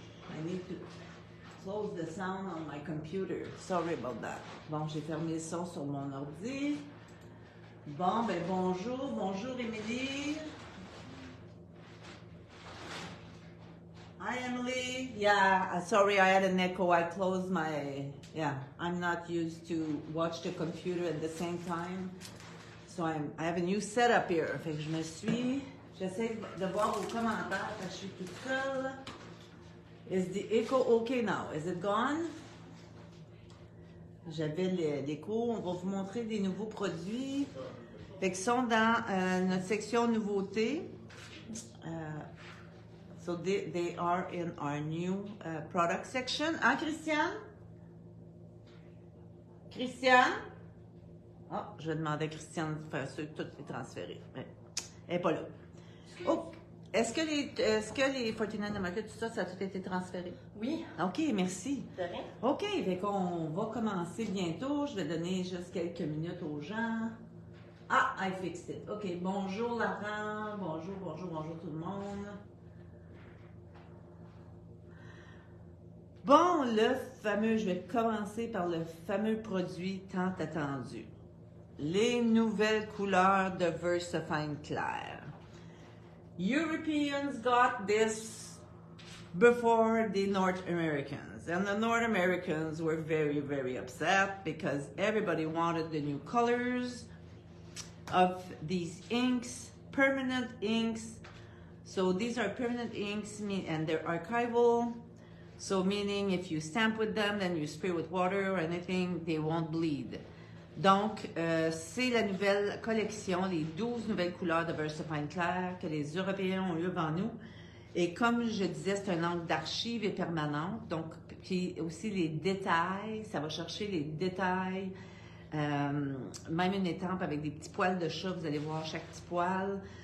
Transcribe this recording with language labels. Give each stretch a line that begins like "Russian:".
English: I need to close the sound on my computer. Sorry about that.
French: Bon, j'ai fermé le son sur mon ordi. Bon, ben bonjour Émilie.
English: Hi Emily. Yeah, sorry I had an echo. I closed my. Yeah, I'm not used to watch the computer at the same time. So I have a new setup here.
French: Fait que j'essaie de voir vos commentaires parce que je suis toute seule.
English: Is the echo okay now? Is it gone?
French: J'avais l'écho. On va vous montrer des nouveaux produits. Fait qu'ils sont dans notre section nouveautés.
English: So they are in our new product section.
French: Hein, Christiane? Christiane? Oh, je vais demander à Christiane de faire sûr que tout est transféré. Mais elle n'est pas là. Oh, est-ce que les 49 de Market, tout ça, ça a tout été transféré? Oui. OK, merci. De rien. OK, fait qu'on va commencer bientôt. Je vais donner juste quelques minutes aux gens.
English: Ah, I fixed it.
French: OK, bonjour Laurent. Bonjour tout le monde. Bon, je vais commencer par le fameux produit tant attendu. Les nouvelles couleurs de VersaFine Clair.
English: Europeans got this before the North Americans. And the North Americans were very upset because everybody wanted the new colors of these inks, permanent inks. So these are permanent inks and they're archival. So meaning if you stamp with them, then you spray with water or anything, they won't bleed.
French: Donc, c'est la nouvelle collection, les 12 nouvelles couleurs de VersaFine Clair que les Européens ont eu avant nous. Et comme je disais, c'est un angle d'archive et permanente. Donc, puis aussi les détails, ça va chercher les détails. Même une étampe avec des petits poils de chat, vous allez voir chaque petit poil.